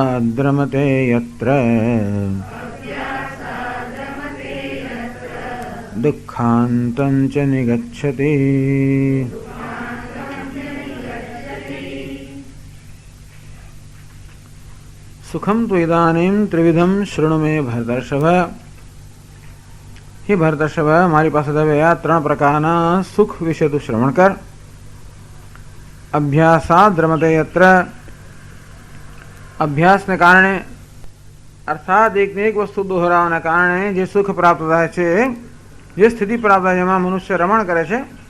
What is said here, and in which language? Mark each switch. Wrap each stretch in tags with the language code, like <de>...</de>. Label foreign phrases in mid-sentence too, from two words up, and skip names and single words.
<sa>अभ्यासाद्रमते यत्र दुःखान्तं च निगच्छति। सुखम तो इदानीं त्रिविधम शृणु मे भरतर्षभ। हे भरतर्षभ,</sa> <gu>મારી પાસે હવે આ ત્રણ પ્રકારના સુખ વિશે તું શ્રવણ કર.</gu> <sa>અભ્યાસાદ રમતે યત્ર,</sa> <gu>અભ્યાસને કારણે અર્થાત એકને એક વસ્તુ દોહરાવાના કારણે જે સુખ પ્રાપ્ત થાય છે, જે સ્થિતિ પ્રાપ્ત થાય છે, જેમાં મનુષ્ય રમણ કરે છે.</gu>